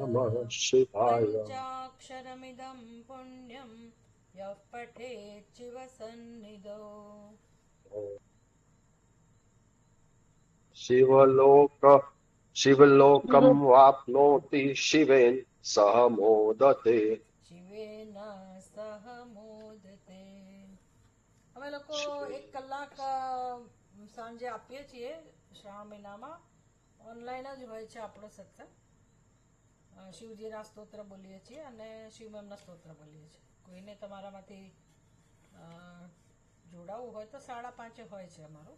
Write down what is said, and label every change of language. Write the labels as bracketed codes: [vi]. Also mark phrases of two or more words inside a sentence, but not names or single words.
[sa] पञ्चाक्षरमिदं पुण्यं यः पठेत् शिवसन्निधौ शिवलोकं वाप्नोति शिवेन सह मोदते। शिवेन सह मोदते। [gu] અમે લોકો 1 કલાક સાંજે આપીએ છીએ શ્રાવણ મહિનામાં. ઓનલાઈન જ હોય છે આપણો સત્સંગ. શિવજીના સ્તોત્ર બોલીએ છીએ અને શિવમેમના સ્તોત્ર બોલીએ છીએ. કોઈને તમારામાંથી જોડાવું હોય તો 5:30 હોય છે અમારું.